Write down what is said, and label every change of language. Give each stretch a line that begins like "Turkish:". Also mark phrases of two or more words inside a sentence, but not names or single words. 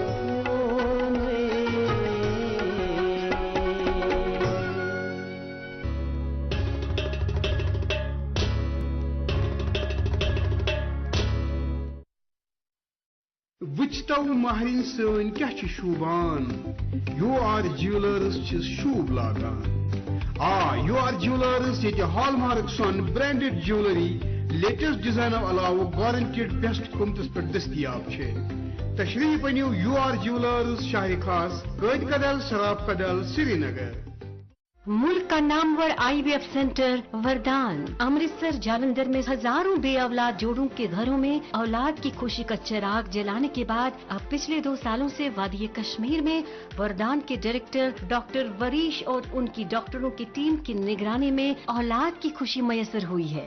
Kashmiri: वुचतव महरिन सन क्या शूबान UR ज्वेलर्स शूब लागान UR ज्वेलर्स ये हॉलमार्क सन
English: branded jewellery latest design
Kashmiri: अलाव
English: guaranteed best
Kashmiri: कीमतस पे दस्तियाब छे तशरीफ अनियो UR ज्वेलर्स शाही खास कैद कदल शराब कदल श्रीनगर।
Hindi: मुल्क का नामवर IVF सेंटर वरदान अमृतसर जालंधर में हजारों बे औलाद जोड़ों के घरों में औलाद की खुशी का चिराग जलाने के बाद अब पिछले 2 सालों से वादी कश्मीर में वरदान के डायरेक्टर डॉक्टर वरीश और उनकी डॉक्टरों की टीम की निगरानी में औलाद की खुशी मयसर हुई है।